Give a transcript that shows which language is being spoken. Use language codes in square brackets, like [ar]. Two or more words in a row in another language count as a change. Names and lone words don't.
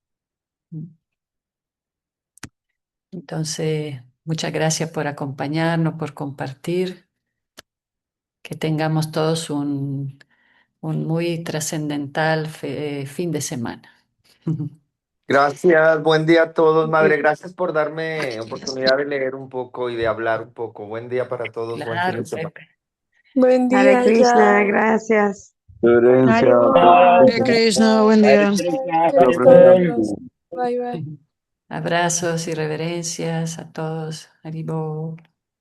[es] Entonces, muchas gracias por acompañarnos, por compartir, que tengamos todos un muy trascendental fin de semana. Gracias, buen día a todos, madre. Que Gracias por darme oportunidad de leer un poco y de hablar un poco. Buen día para todos, buen fin de Claro, semana. Pepe. Buen Hare día, Krishna, ya. gracias. Reverencia. Haribol. Hare Krishna, buen día. [en] Bye, bye. [es] Abrazos y reverencias a todos. Haribol.